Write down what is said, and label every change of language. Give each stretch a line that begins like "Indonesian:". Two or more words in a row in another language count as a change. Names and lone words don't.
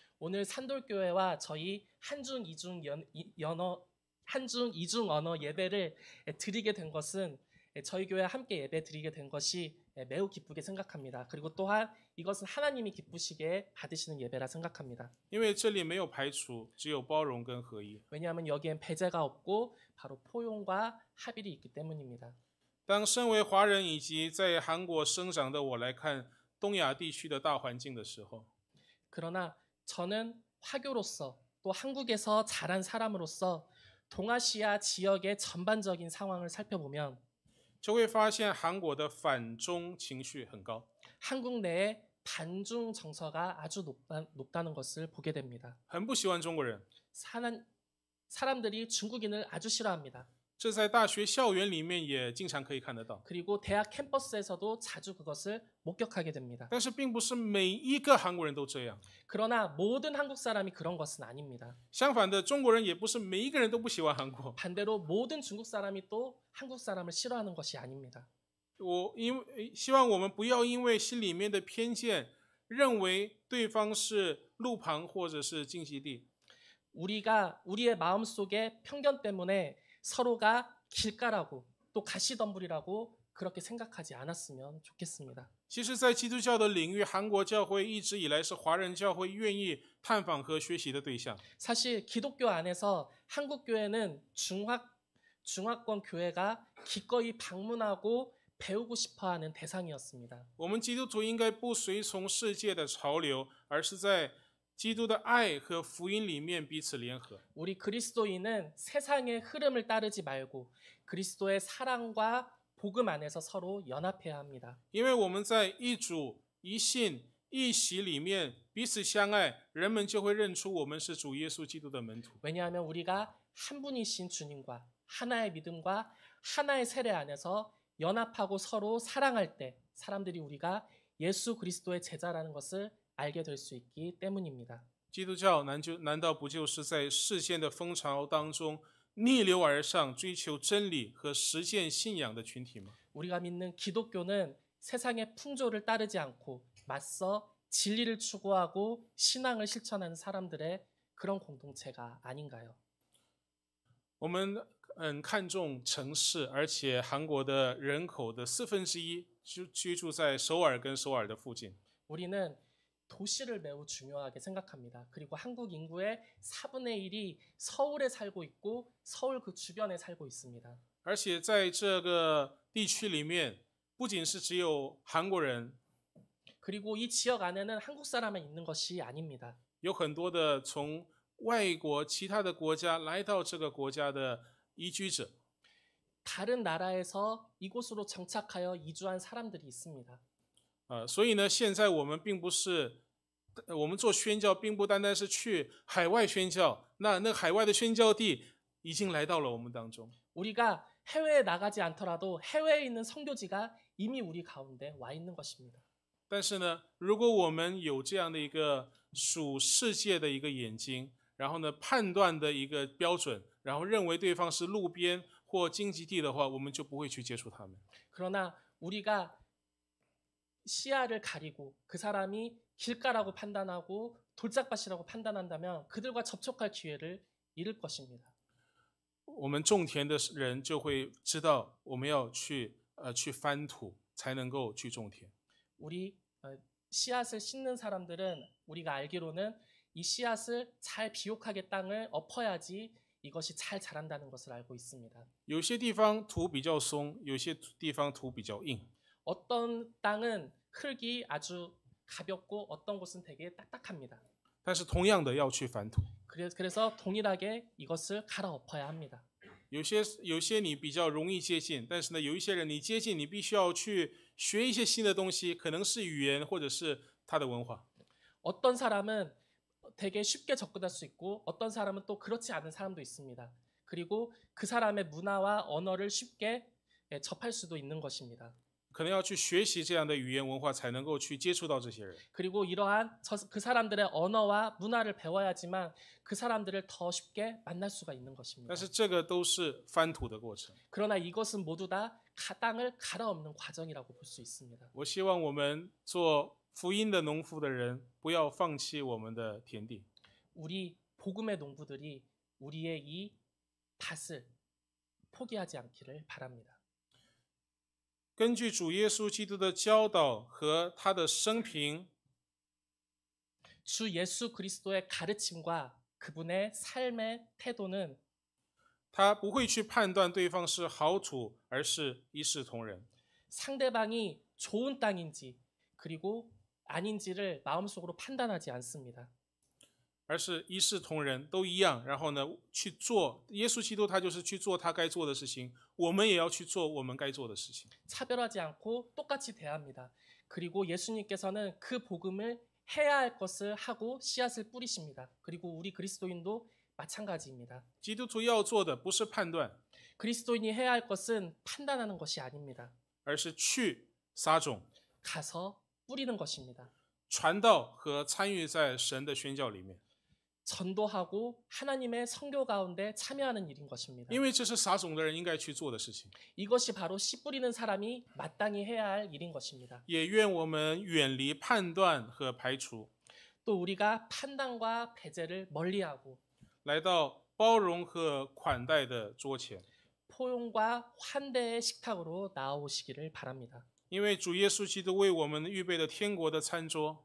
Korean: 오늘 산돌교회와 저희 한중 이중 언어 예배를 드리게 된 것은 저희 교회 함께 예배 드리게 된 것이 매우 기쁘게 생각합니다. 그리고 또한 이것은 하나님이 기쁘시게 받으시는 예배라 생각합니다.
Chinese: 因为这里没有排除，只有包容跟合一。
Korean: 왜냐하면 여기엔 배제가 없고 바로 포용과 합일이 있기 때문입니다.
Chinese: 当身为华人以及在韩国生长的我来看东亚地区的大环境的时候，
Korean: 그러나 저는 화교로서 또 한국에서 자란 사람으로서 동아시아 지역의 전반적인 상황을 살펴보면
Chinese: 就会发现韩国的反中情绪很高。
Korean: 한국 내에 반중 정서가 아주 높다는 것을 보게 됩니다.
Chinese: 很不喜欢中国人，
Korean: 사람들이 중국인을 아주 싫어합니다.
Chinese: 这在大学校园里面也经常可以看得到。
Korean: 그리고 대학 캠퍼스에서도 자주 그것을 목격하게 됩니다.
Chinese: 但是并不是每一个韩国人都这样，
Korean: 그러나 모든 한국 사람이 그런 것은 아닙니다.
Chinese: 相反的，中国人也不是每一个人都不喜欢韩国。
Korean: 반대로 모든 중국 사람이 또 한국 사람을 싫어하는 것이 아닙니다.
Chinese: 希望我们不要因为心里面的偏见，认为对方是路旁或者是禁忌地。
Korean: 우리의 마음속에 편견 때문에 서로가 길가라고 또 가시덤불이라고 그렇게 생각하지 않았으면 좋겠습니다.
Chinese: 其实，在基督教的领域，韩国教会一直以来是华人教会愿意探访和学习的对象。
Korean: 사실 기독교 안에서 한국 교회는 중화권 교회가 기꺼이 방문하고 배우고 싶어하는 대상이었습니다.
Chinese: 我们基督徒应该不随从世界的潮流，而是在基督的爱和福音里面彼此联合。
Korean: 우리 그리스도인은 세상의 흐름을 따르지 말고 그리스도의 사랑과 복음 안에서 서로 연합해야 합니다.
Chinese: 因为我们在一主、一信、一喜里面彼此相爱，人们就会认出我们是主耶稣基督的门徒。
Korean: 왜냐하면 우리가 한 분이신 주님과 하나의 믿음과 하나의 세례 안에서 연합하고 서로 사랑할 때 사람들이 우리가 예수 그리스도의 제자라는 것을 알게 될 수 있기 때문입니다.
Chinese: 基督教难道不就是在世间的风潮当中逆流而上，追求真理和实践信仰的群体吗？
Korean: 우리가 믿는 기독교는 세상의 풍조를 따르지 않고 맞서 진리를 추구하고 신앙을 실천하는 사람들의 그런 공동체가 아닌가요?
Chinese: 我们很看重城市，而且韩国的人口的1/4居住在首尔跟首尔的附近。
Korean: 우리는 도시를 매우 중요하게 생각합니다. 그리고 한국 인구의 4분의 1이 서울에 살고 있고 서울 그 주변에 살고 있습니다.
Chinese: 而且在这个地区里面，不仅是只有韩国人，
Korean: 그리고 이 지역 안에는 한국 사람만 있는 것이 아닙니다.
Chinese: 有很多的从外国其他的国家来到这个国家的移居者。
Korean: 다른 나라에서 이곳으로 정착하여 이주한 사람들이 있습니다.
Chinese: 所以呢，现在我们并不是，我们做宣教，并不单单是去海外宣教，那海外的宣教地已经来到了我们当中。
Korean: 우리가 해외에 나가지 않더라도 해외에 있는 선교지가 이미 우리 가운데 와 있는 것입니다.
Chinese: 但是呢，如果我们有这样的一个属世界的一个眼睛，然后呢判断的一个标准，然后认为对方是路边或荆棘地的话，我们就不会去接触他们。
Korean: 그러나 우리가 시야를 가리고 그 사람이 길가라고 판단하고 돌짝밭이라고 판단한다면 그들과 접촉할 기회를 잃을 것입니다.
Chinese: 我们种田的人就会知道，我们要去翻土，才能够去种田。
Korean: 우리 씨앗을 심는 사람들은 우리가 알기로는 이 씨앗을 잘 비옥하게 땅을 엎어야지 이것이 잘 자란다는 것을 알고 있습니다.
Chinese: 有些地方土比较松，有些地方土比较硬。
Korean: 어떤 땅은 흙이 아주 가볍고 어떤 곳은 되게 딱딱합니다.
Chinese: 但是同样的要去反土。
Korean: 그래서 동일하게 이것을 갈아엎어야 합니다.
Chinese: 有些你比较容易接近，但是呢，有一些人你接近，你必须要去学一些新的东西，可能是语言或者是他的文化。
Korean: 어떤 사람은 되게 쉽게 접근할 수 있고 어떤 사람은 또 그렇지 않은 사람도 있습니다. 그리고 그 사람의 문화와 언어를 쉽게 접할 수도 있는 것입니다.
Chinese: 可能要去学习这样的语言文化，才能够去接触到这些人。
Korean: 그리고 이러한 그 사람들의 언어와 문화를 배워야지만 그 사람들을 더 쉽게 만날 수가 있는 것입니다.
Chinese: 但是这个都是翻土的过程。
Korean: 그러나 이것은 모두 다 땅을 갈아엎는 과정이라고 볼 수 있습니다.
Chinese: 我希望我们做福音的农夫的人，不要放弃我们的田地。
Korean: 우리 복음의 농부들이 우리의 이 밭을 포기하지 않기를 바랍니다.
Chinese: 根据主耶稣基督的教导和他的生平，
Korean: 주 예수 그리스도의 가르침과 그분의 삶의 태도는
Chinese: 他不会去判断对方是好土，而是一视同仁。
Korean: 상대방이 좋은 땅인지 그리고 아닌지를 마음속으로 판단하지 않습니다.
Chinese: 而是一视同仁，都一样。然后呢，去做耶稣基督，他就是去做他该做的事情，我们也要去做我们该做的事情。
Korean: 차별하지 않고 똑같이 대합니다. 그리고 예수님께서는 그 복음을 해야 할 것을 하고 씨앗을 뿌리십니다. 그리고 우리 그리스도인도 마찬가지입니다.
Chinese: 基督徒要做的不是判断，
Korean: 그리스도인이 해야 할 것은 판단하는 것이 아닙니다.
Chinese: 而是去撒种、
Korean: 가서 뿌리는 것입니다.
Chinese: 传道和参与在神的宣教里面。
Korean: 전도하고 하나님의 선교 가운데 참여하는 일인 것입니다.
Chinese: 因为这是撒种的人应该去做的事情。
Korean: 이것이 바로 씨 뿌리는 사람이 마땅히 해야 할 일인 것입니다.
Chinese: 也愿我们远离判断和排除，
Korean: 또 우리가 판단과 배제를 멀리하고
Chinese: 来到包容和款待的桌前。
Korean: 포용과 환대의 식탁으로 나아오시기를 바랍니다.
Chinese: 因为主耶稣基督为我们预备的天国的餐桌，